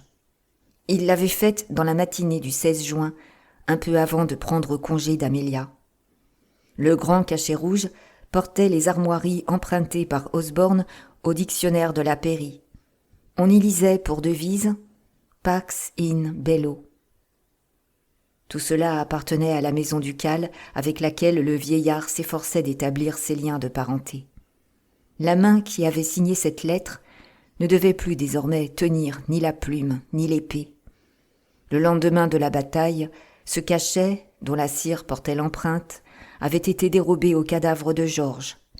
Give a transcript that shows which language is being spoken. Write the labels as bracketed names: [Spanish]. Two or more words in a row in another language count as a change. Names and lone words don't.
[French] Il l'avait faite dans la matinée du 16 juin, un peu avant de prendre congé d'Amelia. Le grand cachet rouge portait les armoiries empruntées par Osborne au dictionnaire de la Pairie. On y lisait pour devise « [Latin] Pax in bello ». [French] Tout cela appartenait à la maison ducale avec laquelle le vieillard s'efforçait d'établir ses liens de parenté. La main qui avait signé cette lettre ne devait plus désormais tenir ni la plume ni l'épée. Le lendemain de la bataille, ce cachet, dont la cire portait l'empreinte, avait été dérobé au cadavre de George.